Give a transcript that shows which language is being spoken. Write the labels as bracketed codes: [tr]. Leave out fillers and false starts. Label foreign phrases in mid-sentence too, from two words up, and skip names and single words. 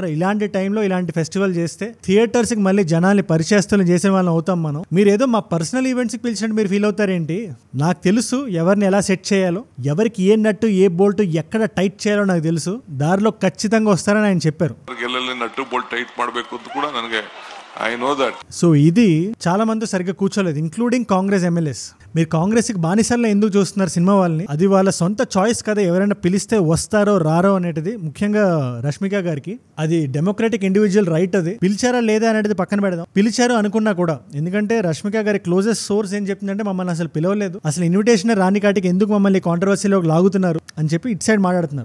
[te] ఇలాంటి టైంలో ఇలాంటి ఫెస్టివల్ చేస్తే థియేటర్స్ కి మళ్ళీ జనాల్ని పరిచయస్తులు చేసే వాళ్ళని అవుతాం మనం. మీరు ఏదో మా [en] personal events [te] కి పిలిచినట్టు మీరు ఫీల్ అవుతారేంటి? నాకు తెలుసు ఎవరిని ఎలా సెట్ చేయాలో, ఎవరికి ఏ నట్టు ఏ బోల్ట్ ఎక్కడ టైట్ చేయాలో నాకు తెలుసు. దారిలో ఖచ్చితంగా వస్తారని ఆయన చెప్పారు. [en] nut bolt tight [kn] ಮಾಡಬೇಕು ಅಂತ ಕೂಡ ನನಗೆ [en] I know that. [te] సో ఇది చాలా మంది సరిగ్గా కూర్చోలేదు, [en] including Congress MLAs. [te] మీరు కాంగ్రెస్ కి బానిసల్లో ఎందుకు చూస్తున్నారు సినిమా వాళ్ళని? అది వాళ్ళ సొంత చాయిస్ కదా, ఎవరైనా పిలిస్తే వస్తారో రారో అనేది. ముఖ్యంగా రష్మిక గారికి అది [en] democratic individual right. [te] అది పిలిచారా లేదా అనేది పక్కన పెడదాం. పిలిచారు అనుకున్నా కూడా, ఎందుకంటే రష్మిక గారి [en] closest source [te] ఏం చెప్తుందంటే మమ్మల్ని అసలు పిలవలేదు, అసలు ఇన్విటేషన్ రాని కాటికి ఎందుకు మమ్మల్ని కాంట్రవర్సీలో లాగుతున్నారు అని చెప్పి [en] it side [te] మాట్లాడుతున్నారు.